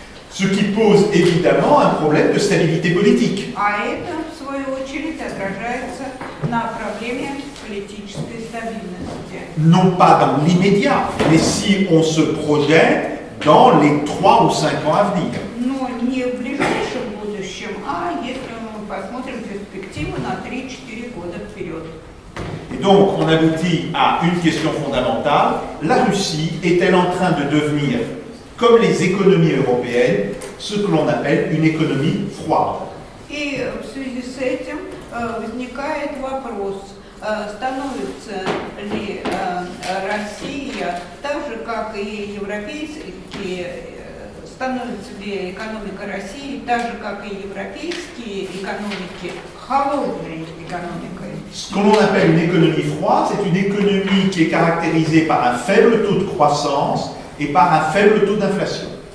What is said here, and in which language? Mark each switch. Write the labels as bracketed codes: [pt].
[fr] Ce qui pose évidemment un problème de stabilité politique. [ru] А это, в свою очередь, отражается на проблеме политической стабильности. [fr] Non pas dans l'immédiat, mais si on se projette dans les 3 ou 5 ans à venir. [ru] Но не в ближайшем будущем, а если мы посмотрим перспективу на 3-4 года вперед. [fr] Et donc, on aboutit à une question fondamentale. La Russie est-elle en train de devenir, comme les économies européennes, ce que l'on appelle une économie froide? [ru] И в связи с этим возникает вопрос, становится ли Россия, так же как и европейские, становится ли экономика России, так же как и европейские экономики, холодной экономикой? [fr] Ce que l'on appelle une économie froide, c'est une économie qui est caractérisée par un faible taux de croissance et par un faible taux d'inflation.